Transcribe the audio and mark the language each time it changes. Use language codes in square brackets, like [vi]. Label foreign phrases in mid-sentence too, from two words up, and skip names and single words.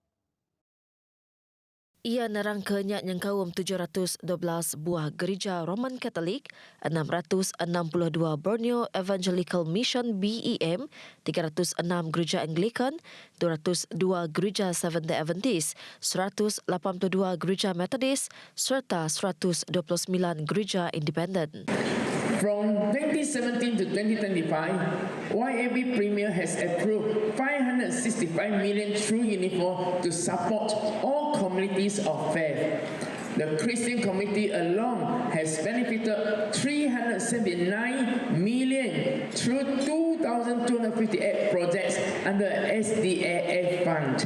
[ms] Ia nerangkanya yang kaum 712 buah gereja Roman Katolik, 662 Borneo Evangelical Mission BEM, 306 gereja Anglican, 202 gereja Seventh-day Adventist, 182 gereja Methodist, serta 129 gereja independen. [en] From 2017 to 2025, YAB Premier has approved 565 million through uniform to support all communities of faith. The Christian community alone has benefited 379 million through 2,258 projects under SDAF fund.